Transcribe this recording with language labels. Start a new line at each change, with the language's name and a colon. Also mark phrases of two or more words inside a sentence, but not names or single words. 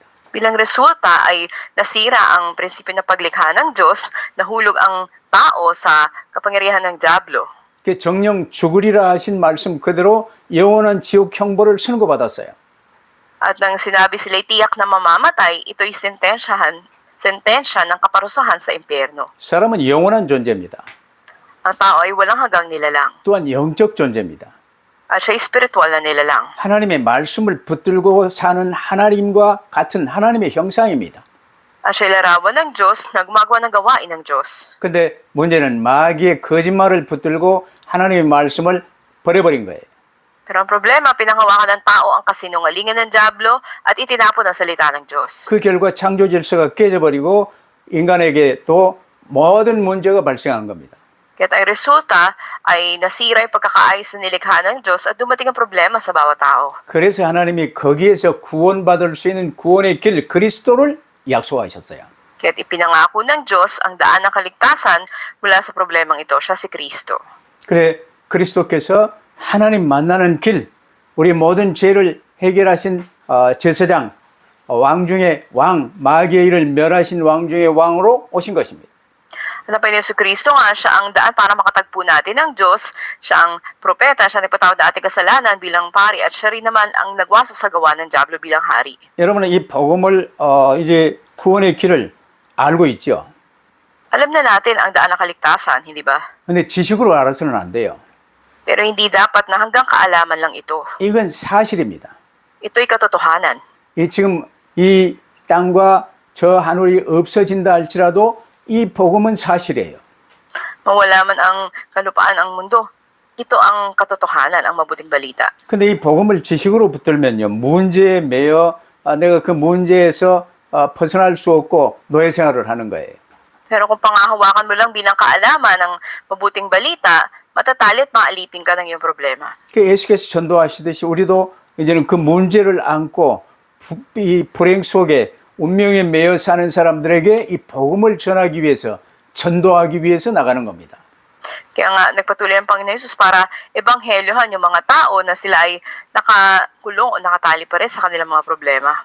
Filipino: Bilang resulta ay nasira ang prinsipyo na paglikha ng Diyos, nahulog ang tao sa kapangyarihan ng Diablo.
Korean: 그 정령 죽으리라 하신 말씀 그대로 영원한 지옥 형벌을 선고받았어요.
Filipino: At nang sinabi sila'y tiyak na mamamatay, ito'y sentensya ng kaparusahan sa impyerno.
Korean: 사람은 영원한 존재입니다.
Filipino: Ang tao ay walang hanggang nilalang.
Korean: 또한 영적 존재입니다.
Filipino: At siya'y spiritual na nilalang.
Korean: 하나님의 말씀을 붙들고 사는 하나님과 같은 하나님의 형상입니다.
Filipino: At siya'y larawan ng Diyos na gumagawa ng gawain ng Diyos.
Korean: 근데 문제는 마귀의 거짓말을 붙들고 하나님의 말씀을 버려버린 거예요.
Filipino: Pero ang problema, pinanghawakan ng tao ang kasinungalingan ng Diablo at itinapon ang salita ng Diyos.
Korean: 그 결과 창조 질서가 깨져버리고 인간에게 또 모든 문제가 발생한 겁니다.
Filipino: Kaya't ang resulta ay nasira yung pagkakaayos na nilikha ng Diyos at dumating ang problema sa bawat tao.
Korean: 그래서 하나님이 거기에서 구원받을 수 있는 구원의 길 그리스도를 약속하셨어요.
Filipino: Kaya't ipinangako ng Diyos ang daan ng kaligtasan mula sa problemang ito, siya si Kristo.
Korean: 그래 그리스도께서 하나님 만나는 길, 우리 모든 죄를 해결하신 제사장, 왕 중의 왕, 마귀의 일을 멸하신 왕 중의 왕으로 오신 것입니다.
Filipino: Hanapin ni Yesu Kristo nga siya ang daan para makatagpo natin ng Diyos. Siya ang propeta, siya ang nagpatawad na ating kasalanan bilang pari at siya rin naman ang nagwasa sa gawa ng Diablo bilang hari.
Korean: 여러분은 이 복음을 이제 구원의 길을 알고 있죠.
Filipino: Alam na natin ang daan ng kaligtasan, hindi ba?
Korean: 근데 지식으로 알아서는 안 돼요.
Filipino: Pero hindi dapat na hanggang kaalaman lang ito.
Korean: 이건 사실입니다.
Filipino: Ito'y katotohanan.
Korean: 지금 이 땅과 저 하늘이 없어진다 할지라도 이 복음은 사실이에요.
Filipino: Mawala man ang kalupaan ang mundo, ito ang katotohanan, ang mabuting balita.
Korean: 근데 이 복음을 지식으로 붙들면요, 문제에 매여 내가 그 문제에서 벗어날 수 없고 노예 생활을 하는 거예요.
Filipino: Pero kung pangahawakan mo lang bilang kaalaman ng mabuting balita, matatali at maalipin ka ng iyong problema.
Korean: 그 예수께서 전도하시듯이 우리도 이제는 그 문제를 안고 이 불행 속에 운명에 매여 사는 사람들에게 이 복음을 전하기 위해서 전도하기 위해서 나가는 겁니다.
Filipino: Kaya nga nagpatuloy ang Panginoon Hesus para ebanghelyohan yung mga tao na sila ay nakakulong o nakatali pa rin sa kanilang mga problema.